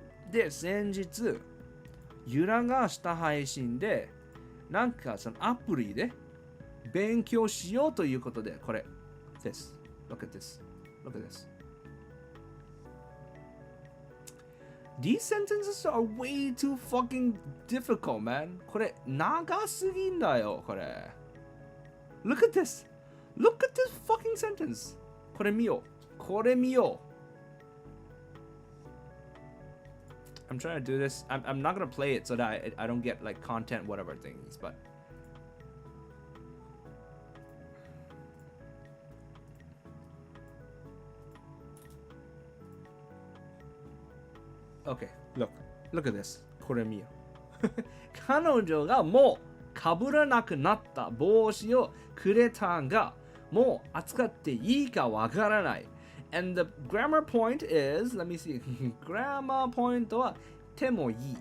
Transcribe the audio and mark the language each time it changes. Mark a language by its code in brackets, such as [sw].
[ja] で、先日ゆらがした配信でなんかそのアプリで勉強しようということで、これ [en] This Look at this Look at this These sentences are way too fucking difficult, man. [ja] これ長すぎんだよ、これ。 [en] Look at this. Look at this fucking sentence. [ja] これ見よう。これ見よう。 [en] I'm trying to do this. I'm not gonna play it so that I don't get like content whatever things, but Okay, look at this. [ja] これ見よう。彼女がもうかぶらなくなった帽子をくれたが、もう扱っていいかわからない。 [en] And the grammar point is, let me see. grammar point [ja] は手もいい。